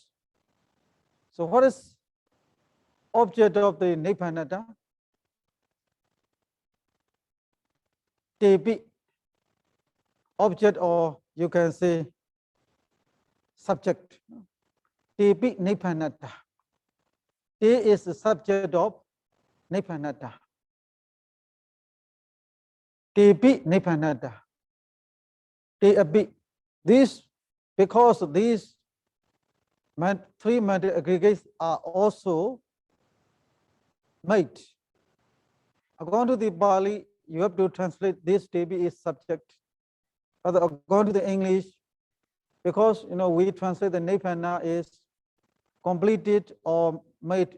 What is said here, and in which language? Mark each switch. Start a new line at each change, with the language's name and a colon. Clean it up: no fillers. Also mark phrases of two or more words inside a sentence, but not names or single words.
English: So what is object of the nipanata? Tepi. Object, or you can say subject.
Pali: Tepi nipanata.
English: Te is the subject of nipanata.
Pali: Tepi nipanata. Te api.
English: This, because these three mental aggregates are also made. According to the Pāḷi, you have to translate this tepi is subject. But according to the English, because we translate the nipana is completed or made.